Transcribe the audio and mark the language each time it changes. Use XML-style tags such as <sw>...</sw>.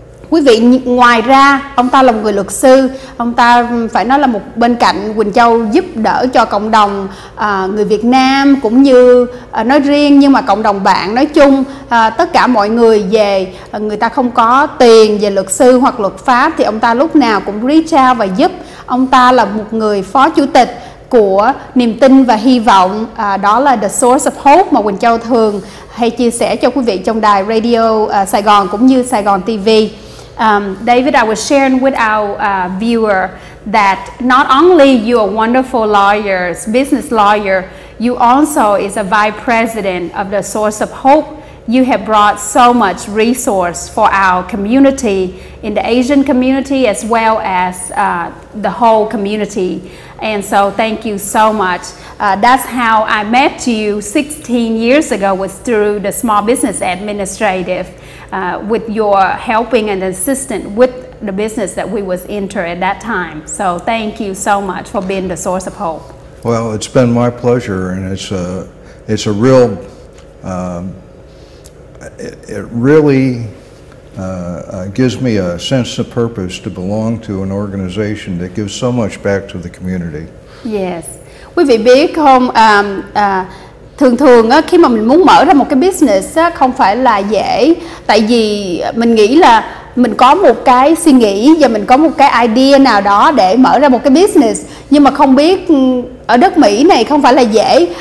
<vi>Quý vị, ngoài ra ông ta là một người luật sư, ông ta phải nói là một bên cạnh Quynh Chau giúp đỡ cho cộng đồng người Việt Nam cũng như nói riêng, nhưng mà cộng đồng bạn nói chung, tất cả mọi người về người ta không có tiền về luật sư hoặc luật pháp thì ông ta lúc nào cũng</vi> <en>reach out</en> <vi>và giúp. Ông ta là một người phó chủ tịch của niềm tin và hy vọng, đó là The Source of Hope mà Quynh Chau thường hay chia sẻ cho quý vị trong đài radio Sài Gòn cũng như Sài Gòn TV.</vi> <en>David, I was sharing with our viewer that not only you are wonderful lawyers, business lawyer, you also is a vice president of the Source of Hope. You have brought so much resource for our community in the Asian community as well as the whole community. And so thank you so much. That's how I met you 16 years ago, was through the Small Business Administrative. With your helping and assistance with the business that we was into at that time. So thank you so much for being the source of hope. Well, it's been my pleasure, and it's a real, it really gives me a sense of purpose to belong to an organization that gives so much back to the community. Yes.</en> <vi>Quý vị biết không, thường á, khi mà mình muốn mở ra một cái business á, không phải là dễ. Tại vì mình nghĩ là mình có một cái suy nghĩ và mình có một cái idea nào đó để mở ra một cái business, nhưng mà không biết ở đất Mỹ này không phải là dễ.</vi>